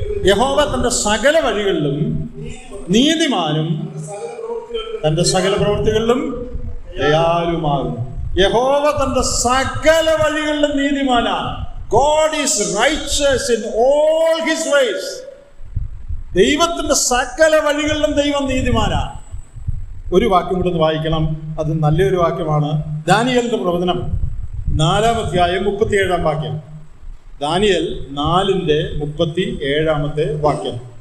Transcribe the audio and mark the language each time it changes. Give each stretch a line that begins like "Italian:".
Malayalam: യഹോവ തന്റെ സകല വഴികളിലും നീതിമാനും തന്റെ സകല പ്രവൃത്തികളിലും ദയാലുമാകും. യഹോവ തന്റെ സകല വഴികളിലും നീതിമാനാണ്.
English: God is righteous in all his ways.
Malayalam: ദൈവത്തിന്റെ സകല വഴികളിലും ദൈവം നീതിമാനാണ്. ഒരു വാക്യം കൂടെ ഒന്ന് വായിക്കണം. അത് നല്ലൊരു വാക്യമാണ്. ദാനിയേലിന്റെ പ്രവചനം 4-ാം അധ്യായം 37-ാം വാക്യം. ദാനിയേൽ 4-ന്റെ 37-ാമത്തെ വാക്യം.